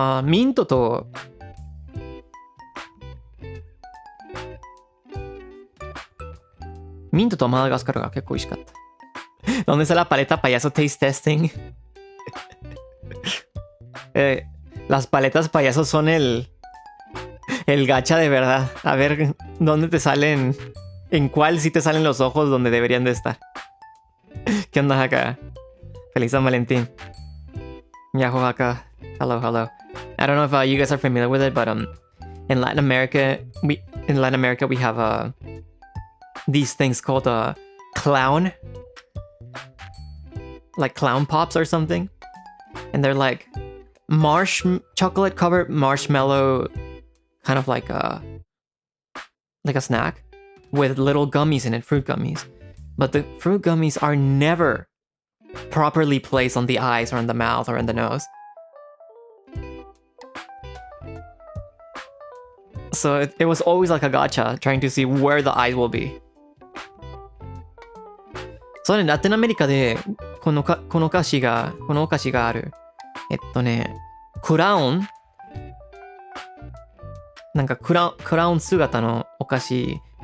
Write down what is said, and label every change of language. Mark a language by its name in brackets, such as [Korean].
[Japanese] Mint to Madagascarが結構美味しかった。 [Spanish] ¿Dónde está la paleta payaso [English] taste testing? [Spanish] Las paletas payaso son el gacha de verdad. A ver dónde te salen, en cuál sí te salen los ojos donde deberían de estar. ¿Qué onda acá? Feliz San Valentín. Yahoo acá. [English] Hello, hello. I don't know if you guys are familiar with it, but in Latin America we have these things called clown, like clown pops or something, and they're like chocolate covered marshmallow, kind of like a snack with little gummies in it, fruit gummies. But the fruit gummies are never properly placed on the eyes or in the mouth or in the nose. So it was always like a gacha, trying to see where the eyes will be. [Japanese] そうね、ラテンアメリカでこのお菓子がある。クラウン、なんかクラウン姿のお菓子。